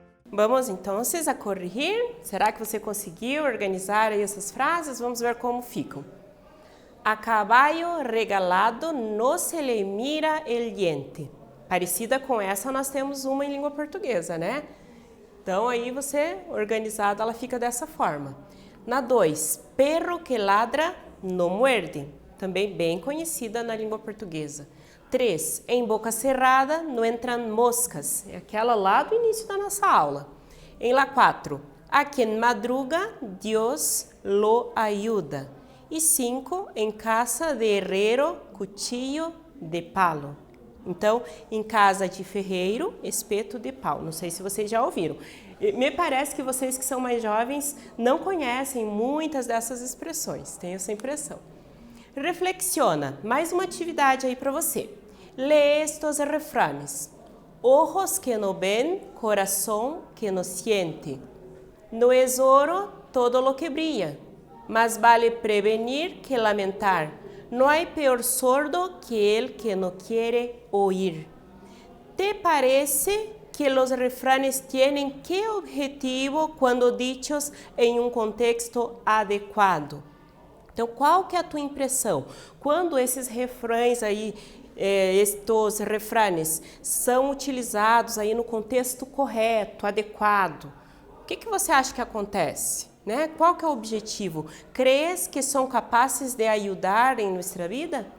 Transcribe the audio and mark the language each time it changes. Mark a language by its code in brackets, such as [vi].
[pt] Vamos então a corrigir. Será que você conseguiu organizar aí essas frases? Vamos ver como ficam. [es] A caballo regalado no se le mira el diente. [pt] Parecida com essa, nós temos uma em língua portuguesa, né? Então, aí você, organizada, ela fica dessa forma. [es] Na 2, perro que ladra no muerde. [pt] Também bem conhecida na língua portuguesa. 3, em boca cerrada não entram moscas. É aquela lá do início da nossa aula. [es] Em la 4, a quien madruga, Dios lo ayuda. E 5, em casa de herrero, cuchillo de palo. [pt] Então, em casa de ferreiro, espeto de pau. Não sei se vocês já ouviram. Me parece que vocês que são mais jovens não conhecem muitas dessas expressões. Tenho essa impressão. [es] Reflexiona. [pt] Mais uma atividade aí para você. [es] Lê estos refranes. Ojos que no ven, corazón que no siente. No es oro todo lo que brilla, mas vale prevenir que lamentar. No hay peor sordo que el que no quiere oír. ¿Te parece que los refranes tienen qué objetivo cuando dichos [pt] em um contexto adequado? Então, qual que é a tua impressão? Quando esses refrães aí, [es] estes refranes, [pt] são utilizados aí no contexto correto, adequado, o que você acha que acontece? Né? Qual que é o objetivo? [es] Crees que [pt] são capazes de ajudar em nossa vida?